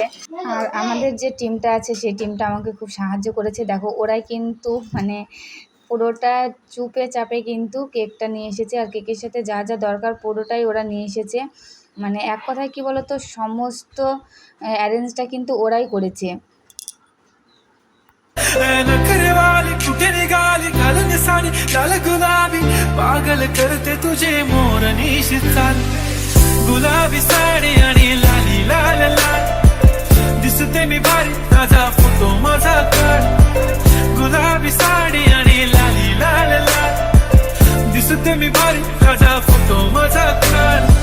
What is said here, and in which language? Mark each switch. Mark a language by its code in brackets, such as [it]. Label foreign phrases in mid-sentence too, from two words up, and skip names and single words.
[bn] আর আমাদের যে টিমটা আছে সেই টিমটা আমাকে খুব সাহায্য করেছে। দেখো ওরাই কিন্তু পুরোটা চুপে চাপে কিন্তু কেকটা নিয়ে এসেছে। আর কেকের সাথে যা যা দরকার পুরোটাই ওরা নিয়ে এসেছে। এক কথায় কি বলতো, সমস্ত অ্যারেঞ্জটা কিন্তু ওরাই করেছে। [mr] पागल करते तुझे मोरनी चाल, गुलाबी साडी आणि लाली लाल लाल, दिसते मी भारी ताजा फोटो माझा काढ, गुलाबी साडी आणि लाली लाल लाल, दिसते मी भारी ताजा फोटो माझा काढ,